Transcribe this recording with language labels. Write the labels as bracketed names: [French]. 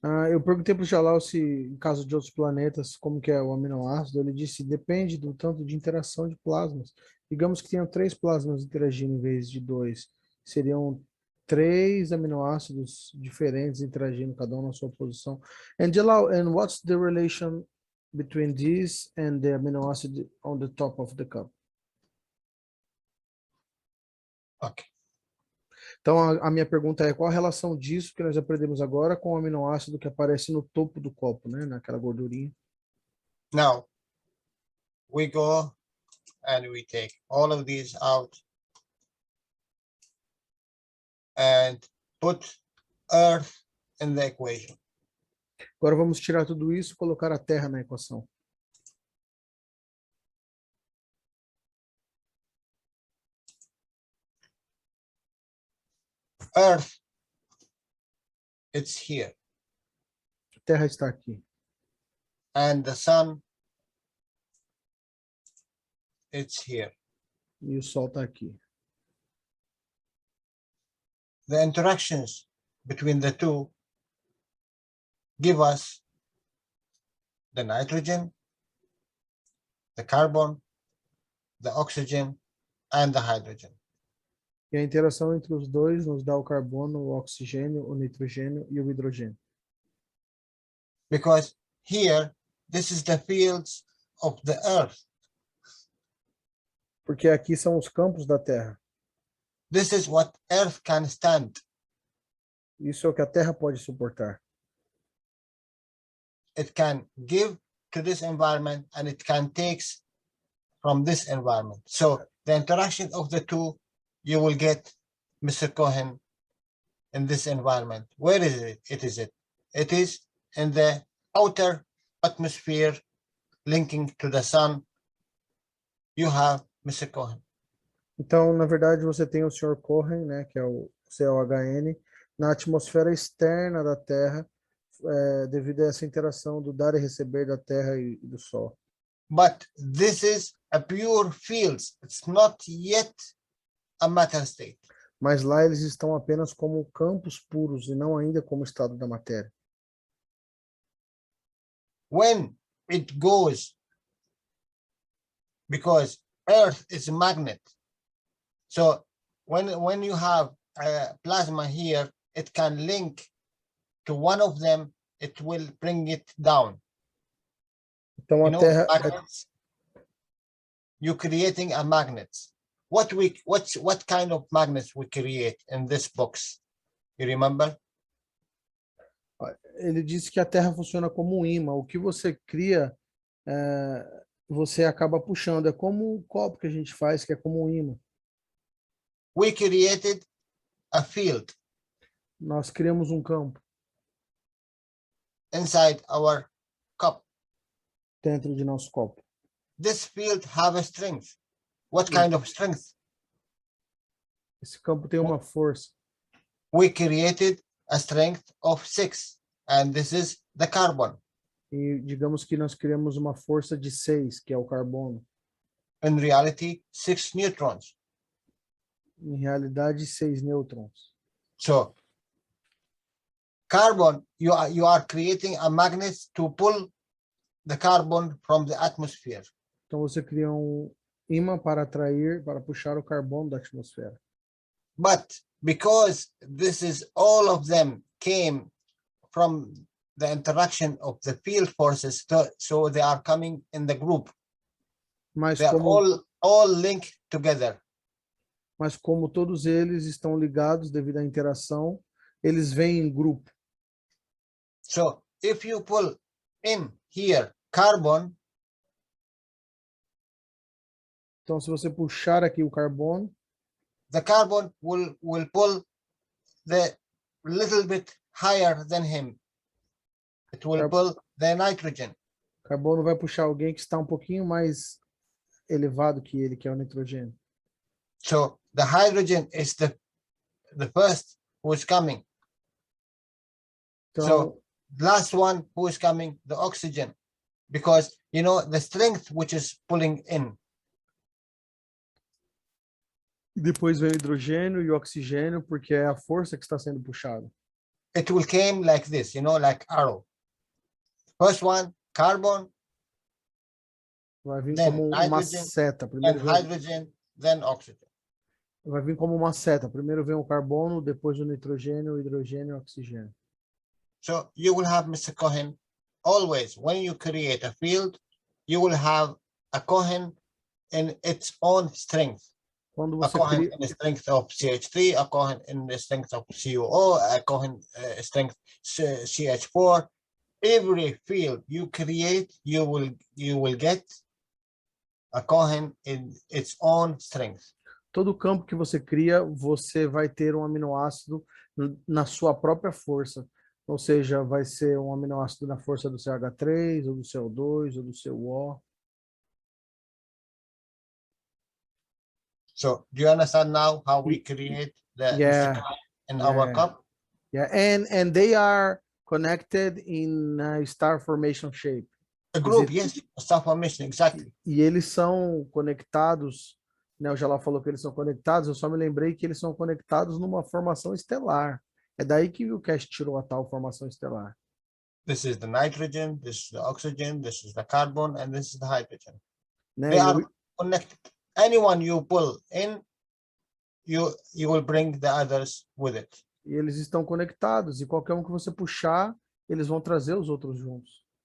[Portuguese] Eu perguntei para o Jalal se, em caso de outros planetas, como que é o aminoácido. Ele disse, depende do tanto de interação de plasmas. Digamos que tenham 3 plasmas interagindo em vez de 2. Seriam 3 aminoácidos diferentes interagindo, cada um na sua posição. [English] And Jalal, and what's the relation between this and the amino acid on the top of the cup? Okay. [Portuguese] Então, a minha pergunta é, qual a relação disso que nós aprendemos agora com o aminoácido que aparece no topo do copo, né? Naquela gordurinha. [English] Now, we go and we take all of these out and put Earth in the equation. [Portuguese] Agora vamos tirar tudo isso e colocar a Terra na equação. [English] Earth, it's here. [Portuguese] A Terra está aqui. [English] And the sun, it's here. [Portuguese] E o Sol está aqui. [English] The interactions between the two give us the nitrogen, the carbon, the oxygen, and the hydrogen. [Portuguese] E a interação entre os dois nos dá o carbono, o oxigênio, o nitrogênio e o hidrogênio. [English] Because here, this is the fields of the earth. [Portuguese] Porque aqui são os campos da Terra. [English] This is what earth can stand. [Portuguese] Isso é o que a Terra pode suportar. [English] It can give to this environment, and it can take from this environment. So the interaction of the two, you will get Mr. Cohen in this environment. Where is it? It is in the outer atmosphere linking to the sun. You have Mr. Cohen. [Portuguese] Então, na verdade, você tem o Sr. Cohen, né, que é o COHN, na atmosfera externa da Terra, devido a essa interação do dar e receber da Terra e do Sol. [English] But this is a pure field. It's not yet a matter state. [Portuguese] Mas lá eles estão apenas como campos puros e não ainda como estado da matéria. [English] When it goes, because Earth is a magnet, so when you have a plasma here, it can link to one of them, it will bring it down. [Portuguese] Então a Terra [English] magnets, you're creating a magnet. What kind of magnets we create in this box? You remember? [Portuguese] Ele disse que a Terra funciona como um imã. O que você cria, você acaba puxando. É como um copo que a gente faz, que é como um imã. [English] We created a field. [Portuguese] Nós criamos um campo. [English] Inside our cup. [Portuguese] Dentro de nosso copo. [English] This field have a strength. What kind of strength? [Portuguese] Esse campo tem uma força. [English] We created a strength of 6, and this is the carbon. [Portuguese] E digamos que nós criamos uma força de 6, que é o carbono. [English] In reality, 6 neutrons. [Portuguese] Em realidade, 6 nêutrons. [English] So, carbon, you are creating a magnet to pull the carbon from the atmosphere. [Portuguese] Então você cria um ímã para atrair, para puxar o carbono da atmosfera. [English] But because this is all of them came from the interaction of the field forces, so they are coming in the group. [Portuguese] Mas [English] they are all linked together. [Portuguese] Mas como todos eles estão ligados devido à interação, eles vêm em grupo. [English] So if you pull in here carbon, [Portuguese] então se você puxar aqui o carbono, [English] the carbon will pull the little bit higher than him. It will pull the nitrogen. [Portuguese] O carbono vai puxar alguém que está um pouquinho mais elevado que ele, que é o nitrogênio. [English] So the hydrogen is the first who is coming. [Portuguese] Então, [English] so last one who is coming, the oxygen, because you know the strength which is pulling in. [Portuguese] Depois vem o hidrogênio e o oxigênio, porque é a força que está sendo puxada. [English] It will came like this, you know, like arrow. First one, carbon. [Portuguese] Vai vir como uma seta. Primeiro vem [English] hydrogen, then oxygen. [Portuguese] Vai vir como uma seta. Primeiro vem o carbono, depois o nitrogênio, o hidrogênio e o oxigênio. [English] So you will have, Mr. Cohen, always when you create a field, you will have a Cohen in its own strength. [Portuguese] Quando você [English] a Cohen in the strength of CH3, a Cohen in the strength of CuO, a Cohen strength CH4. Every field you create, you will get a Cohen in its own strength. [Portuguese] Todo campo que você cria, você vai ter um aminoácido na sua própria força. Ou seja, vai ser um aminoácido na força do CH3, ou do CO2, ou do CuO. [English] So, do you understand now how we create the in our cup? Yeah, and they are connected in a star formation shape. A group, yes, a star formation, exactly. [Portuguese] E eles são conectados, né? O Jalal falou que eles são conectados, eu só me lembrei que eles são conectados numa formação estelar. É daí que o Cash tirou a tal formação estelar. [English] This is the nitrogen, this is the oxygen, this is the carbon, and this is the hydrogen. [Portuguese] Né? [English] They are connected. Anyone you pull in, you will bring the others with it. [Portuguese] E eles estão conectados, e qualquer um que você puxar, eles vão trazer os outros juntos.